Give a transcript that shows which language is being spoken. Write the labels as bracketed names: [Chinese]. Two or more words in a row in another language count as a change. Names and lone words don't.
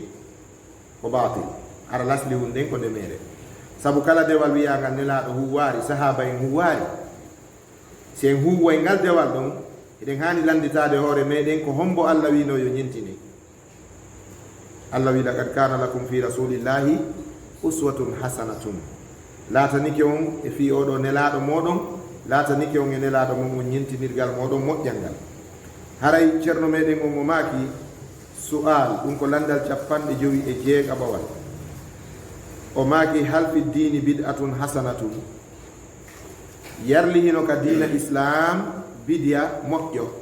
[Fula] ko batil hara lasli hun nden ko nde mere saabu kala dewal wiyagal nelaɗo huwari sahaba en huwari si en huway ngal dewal ɗon eɗen hani landitade hoore meɗen ko hombo allah wino yo ñintini allah wi [Arabic] لقد كان لكم في رسول الله أسوة حسنة [Fula] laatanike on e fi oɗo nelaɗo moɗon laatanike on e nelaɗo mon on ñintinirgal moɗon moƴƴal ngal haray ceerno meɗen on mo maaki su'al ɗum ko landal 59 o maaki [Arabic] هل في الدين بدعة حسنة [Fula] yarli hino ka diina islam bidiya moƴƴo